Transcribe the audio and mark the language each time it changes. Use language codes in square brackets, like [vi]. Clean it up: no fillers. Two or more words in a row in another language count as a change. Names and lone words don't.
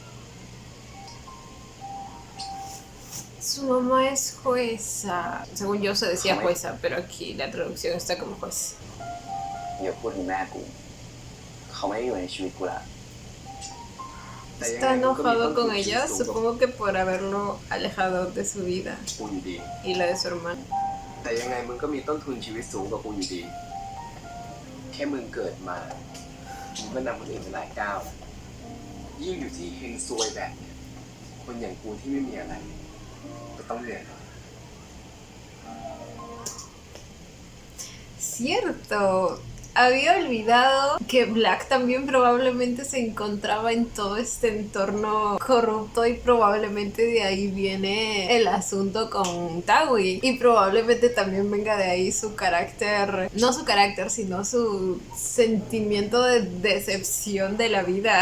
[es] Su mamá es jueza. Según yo se decía jueza, pero aquí la traducción está como juez. [th] อย่าพูดถึงแม่กูเขาไม่ได้อยู่ในชีวิตกูละ [es] Está enojado con ella, supongo que por haberlo alejado de su vida [th] กูอยู่ดี [es] y la de su hermano. [th] แต่ยังไงมึงก็มีต้นทุนชีวิตสูงกว่ากูอยู่ดี แค่มึงเกิดมามึงก็นำคนอื่นไปหลายก้าวยิ่งอยู่ที่เฮงซวยแบบเนี้ยคนอย่างกูที่ไม่มีอะไรก็ต้องเหนื่อย [es] Cierto. había olvidado que Black también probablemente se encontraba en todo este entorno corrupto y probablemente de ahí viene el asunto con Tawi y probablemente también venga de ahí su carácter, no su carácter, sino su sentimiento de decepción de la vida.